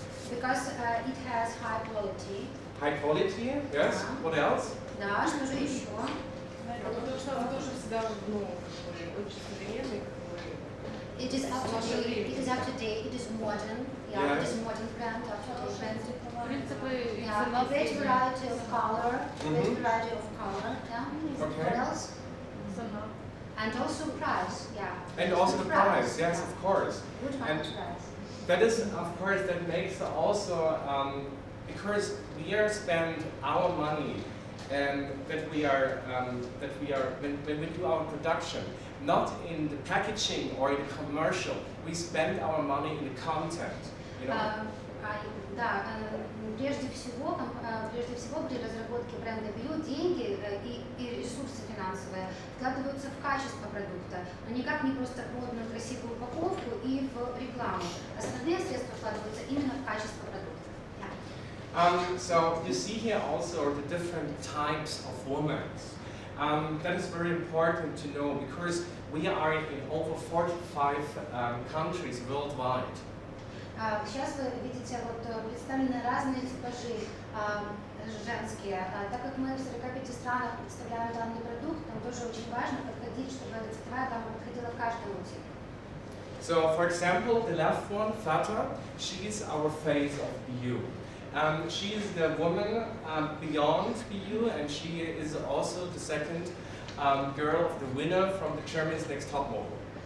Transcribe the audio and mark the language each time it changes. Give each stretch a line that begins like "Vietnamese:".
English: Because it has high quality. High quality, yes. What else?
Russian: Да, что же еще? Потому что он тоже всегда, ну, очень современный.
English: It is up to date. It is up to date. It is modern. Yeah, it is modern brand, up to date brand. Yeah, great variety of color. Great variety of color. Yeah. Okay. What else? And also price. Yeah. And also the price. Yes, of course. Good And price. that is, of course, that makes also because we spend our money that we are when we do our production, not in the packaging or in the commercial. We spend our money in the content. You know.
Russian: Да, прежде всего при разработке бренда View деньги и ресурсы финансовые вкладываются в качество продукта, но никак не просто в модную красивую упаковку и в рекламу. Основные средства вкладываются именно в качество продукта.
English: So you see here also the different types of formats. That is very important to know because we are in over 45 countries worldwide.
Russian: Сейчас вы видите представлены разные типажи женские. Так как мы в 45 странах представляем данный продукт, нам тоже очень важно подходить, чтобы цветовая гамма подходила к каждому типу.
English: So, for example, the left one, Fata, she is our face of BU. She is the woman beyond BU, and she is also the second girl of the winner from the Germany's Next Top Model.